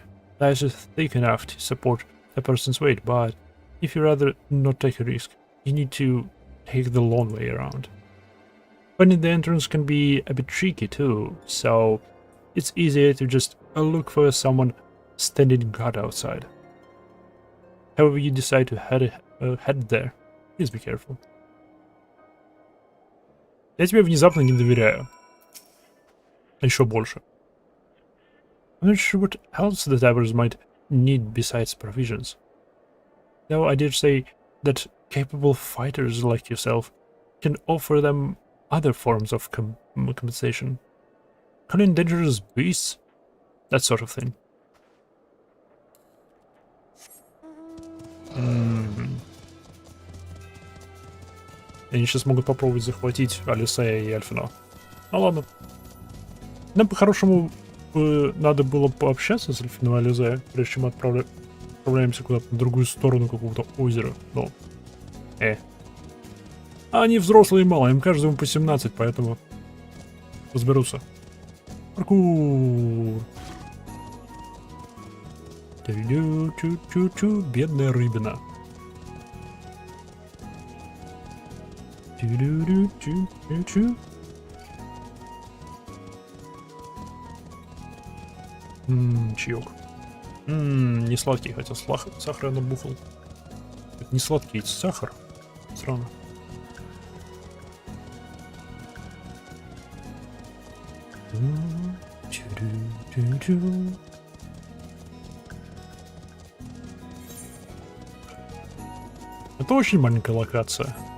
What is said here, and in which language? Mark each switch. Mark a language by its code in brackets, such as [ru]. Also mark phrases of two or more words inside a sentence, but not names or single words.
[en] The ice is thick enough to support a person's weight, but if you'd rather not take a risk, you need to take the long way around. Finding the entrance can be a bit tricky too, so it's easier to just look for someone standing guard outside. However you decide to head there, please be careful. [ru] Я тебе внезапно не доверяю. Еще больше. [en] I'm not sure what else the Tabbers might need besides provisions. Though I did say that capable fighters like yourself can offer them other forms of compensation. Killing dangerous beasts, that sort of thing. [ru] Они сейчас могут попробовать захватить Алисея и Эльфина. Ну ладно. Нам по-хорошему надо было пообщаться с Эльфином и Алисеем, прежде чем мы отправляемся куда-то на другую сторону какого-то озера. Но... Они взрослые и мало, им каждому по 17, поэтому разберутся. Паркур. Чу-чу-чу-чу, бедная рыбина. Чу-чу-чу-чу. Чаек. Не сладкий, хотя сахар я набухал. Это не сладкий, это сахар. Странно. Это очень маленькая локация.